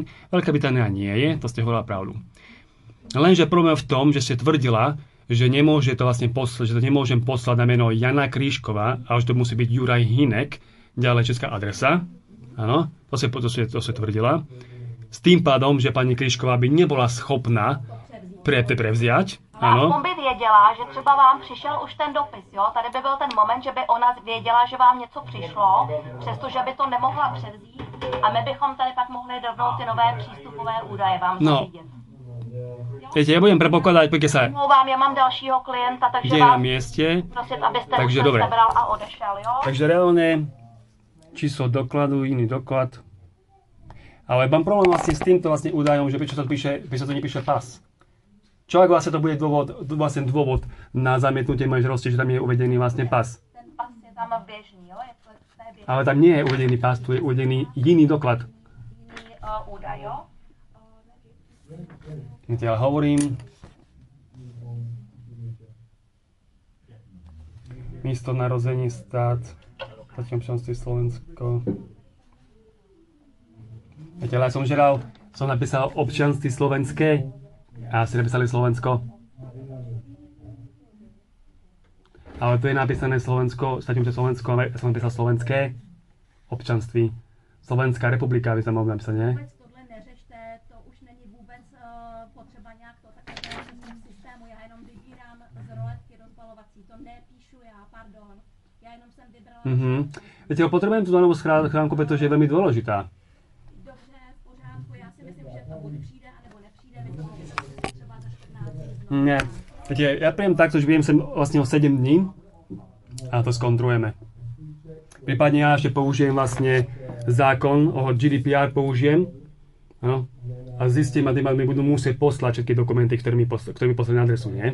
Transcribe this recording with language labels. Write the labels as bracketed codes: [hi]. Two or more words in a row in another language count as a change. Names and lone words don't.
[sk] Veľká Británia nie je, to ste hovorila pravdu. Lenže problém je v tom, že ste tvrdila, že nemôže to vlastne poslať, že to nemôžem poslať na meno Jana Krížková, ale že to musí byť Juraj Hinek, ďalej česká adresa. Áno, to ste tvrdila. S tým pádom, že pani Krížková by nebola schopná prevziať. [cs] Ano. Aspoň by věděla, že třeba vám přišel už ten dopis, jo? Tady by byl ten moment, že by ona věděla, že vám něco přišlo, přestože by to nemohla převzít a my bychom tady pak mohli rovnou ty nové přístupové údaje vám zařídit. [sk] Viete, ja budem predpokladať, pokiaľ sa [cs] Mluvám, já mám dalšího klienta, takže [sk] ide na vám mieste. [cs] prosit, abyste [sk] Takže už dobre. [cs] sebral a odešel, jo? [sk] Takže reálne číslo dokladu, iný doklad. Ale mám problém vlastne s týmto vlastne údajom, že prečo to nepíše pas. Čo ak vlastne to bude dôvod na zamietnutie manželství, že tam je uvedený vlastne pas? [cs] Ten pas je tam běžný, jo? Je to běžný [sk] Ale tam nie je uvedený pas, tu je uvedený jiný doklad. [cs] údaj, jo? [sk] Ja hovorím. [cs] Místo narození stát, [sk] štátne občanství Slovensko. Viete, ale ja som napísal občianství slovenské. A si napísali Slovensko. Ale tu je napísané Slovensko, štátne Slovensko, ale ja som napísal slovenské občanství. Slovenská republika, by sa mohli napísať, nie? [cs] Vůbec tohle neřešte, to už není vůbec potřeba nějak to takhle v systému, já jenom vybírám z roletky rozbalovací, to nepíšu já, pardon. Já jenom jsem vybrala... [sk] Viete, potrebujem tú danovú schránku, pretože je veľmi dôležitá. [cs] Dobře, v pořádku, já si myslím, že to buď přijde, anebo nepřijde, myslím, že to bude třeba za 14 dní. [sk] Nie. Viete, ja príjem takto, že budem sem vlastne o 7 dní a to skontrolujeme. Prípadne ja ešte použijem vlastne zákon o GDPR použijem, no, a zistím, a tým mi budú musieť poslať všetky dokumenty, ktoré mi poslali na adresu, nie?